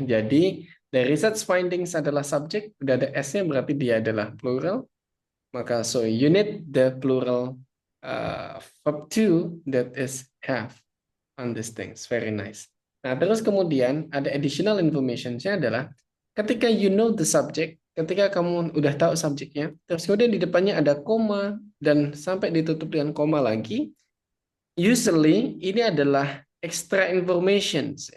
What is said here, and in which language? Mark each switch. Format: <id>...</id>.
<id>Jadi</id> <en>the research findings</en> <id>adalah subjek, udah ada S-nya berarti dia adalah plural.</id> <en>Maka so you need the plural verb to that is have on these things. Very nice.</en> <id>Nah, terus kemudian ada</id> <en>additional information-</en> <id>nya adalah ketika</id> <en>you know the subject,</en> <id>ketika kamu udah tahu subjeknya, terus kemudian di depannya ada koma dan sampai ditutup dengan koma lagi, usually ini adalah</id> <en>extra information.</en>